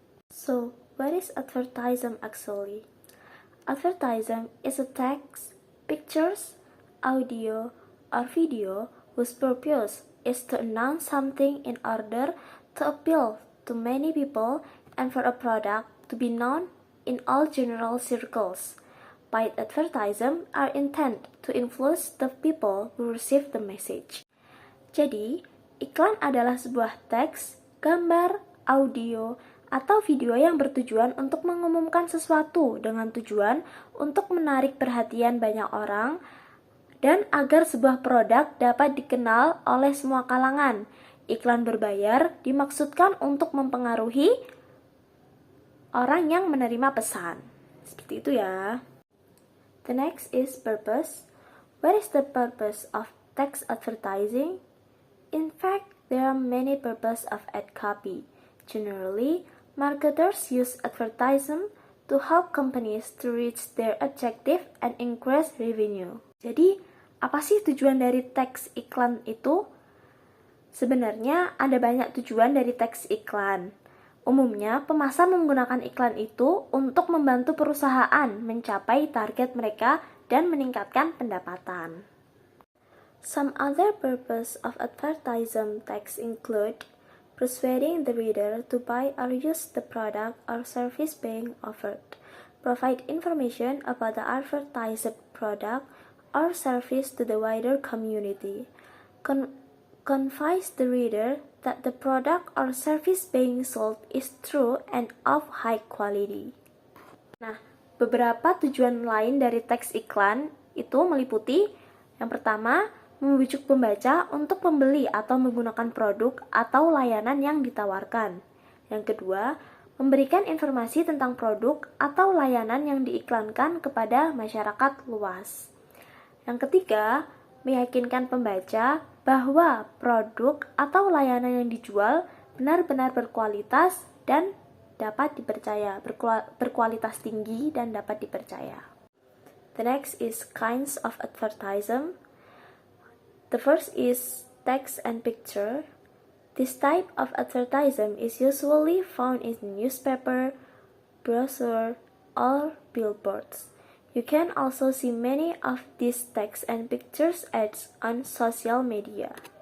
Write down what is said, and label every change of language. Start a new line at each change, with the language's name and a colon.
English: So, what is advertisement actually? Advertisement is a text, pictures, audio, or video whose purpose is to announce something in order to appeal to many people and for a product to be known in all general circles. Paid advertisement are intended to influence the people who receive the message.
Indonesian: Jadi, iklan adalah sebuah teks, gambar, audio, atau video yang bertujuan untuk mengumumkan sesuatu dengan tujuan untuk menarik perhatian banyak orang dan agar sebuah produk dapat dikenal oleh semua kalangan. Iklan berbayar dimaksudkan untuk mempengaruhi orang yang menerima pesan. Seperti itu ya.
English: The next is purpose. What is the purpose of text advertising? In fact, there are many purposes of ad copy. Generally, marketers use advertising to help companies to reach their objective and increase revenue.
Indonesian: Jadi, apa sih tujuan dari teks iklan itu? Sebenarnya ada banyak tujuan dari teks iklan. Umumnya, pemasar menggunakan iklan itu untuk membantu perusahaan mencapai target mereka dan meningkatkan pendapatan.
English: Some other purpose of advertising text include persuading the reader to buy or use the product or service being offered, provide information about the advertised product or service to the wider community, convince the reader that the product or service being sold is true and of high quality.
Indonesian: Nah, beberapa tujuan lain dari teks iklan itu meliputi yang pertama, membujuk pembaca untuk membeli atau menggunakan produk atau layanan yang ditawarkan. Yang kedua, memberikan informasi tentang produk atau layanan yang diiklankan kepada masyarakat luas. Yang ketiga, meyakinkan pembaca bahwa produk atau layanan yang dijual benar-benar berkualitas dan dapat dipercaya, berkualitas tinggi dan dapat dipercaya.
English: The next is kinds of advertising. The first is text and picture. This type of advertising is usually found in newspaper, brochure, or billboards. You can also see many of these text and pictures ads on social media.